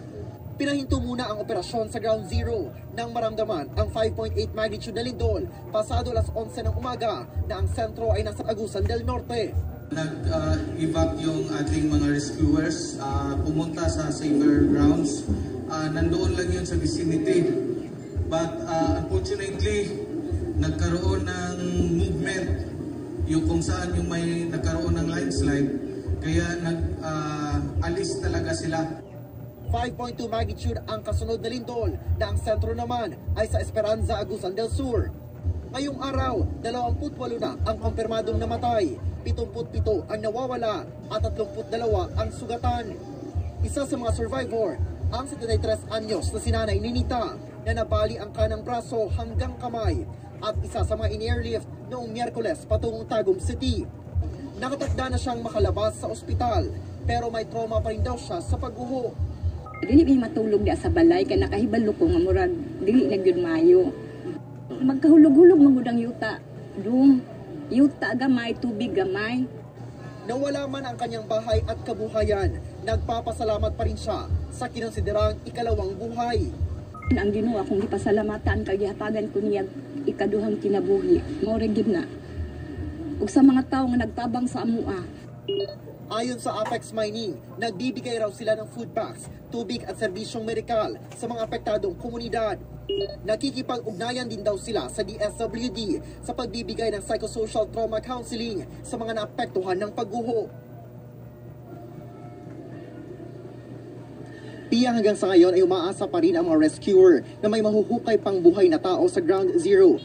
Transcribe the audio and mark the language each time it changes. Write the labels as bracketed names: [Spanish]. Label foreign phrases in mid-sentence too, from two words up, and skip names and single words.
[Filipino] Pinahinto muna ang operasyon sa Ground Zero nang maramdaman ang 5.8 magnitude na lindol pasado alas 11 ng umaga na ang sentro ay nasa Agusan del Norte. Nag-evac yung ating mga rescuers, pumunta sa [English] safer grounds. [Filipino] Nandoon lang yun sa vicinity. [English] But unfortunately, [Filipino] nagkaroon ng movement yung kung saan yung may nagkaroon ng landslide, kaya nag-alis talaga sila. 5.2 magnitude ang kasunod na lindol na ang sentro naman ay sa Esperanza, Agusan del Sur. Ngayong araw, 28 na ang kumpirmadong namatay, 77 ang nawawala at 32 ang sugatan. Isa sa mga survivor, ang 73 anyos na sinanay Ninita na nabali ang kanang braso hanggang kamay at isa sa mga in-airlift noong Miyerkules patungong Tagum City. Nakatakda na siyang makalabas sa ospital pero may trauma pa rin daw siya sa pagguho. [Cebuano] Dili may matulog di sa balay kay nakahibalo ko nga murag dili na gyud maayo. Magkahulog-hulog mangudang yuta. Yuta gamay, tubig gamay. [Filipino] Nawala man ang kanyang bahay at kabuhayan, nagpapasalamat pa rin siya sa kinonsiderang ikalawang buhay. [Cebuano] Ang Ginoo akong gipasalamatan kay gihatagan ko niya ikaduhang kinabuhi. Mao ra gyud na. Ug sa mga tawo nga nagtabang sa amua. [Filipino] Ayon sa Apex Mining, nagbibigay raw sila ng food packs, tubig at serbisyong medikal sa mga apektadong komunidad. Nakikipag-ugnayan din daw sila sa DSWD sa pagbibigay ng [English] psychosocial trauma counseling [Filipino] sa mga naapektuhan ng pagguho. Piya hanggang sa ngayon ay umaasa pa rin ang mga rescuer na may mahuhukay pang buhay na tao sa Ground Zero.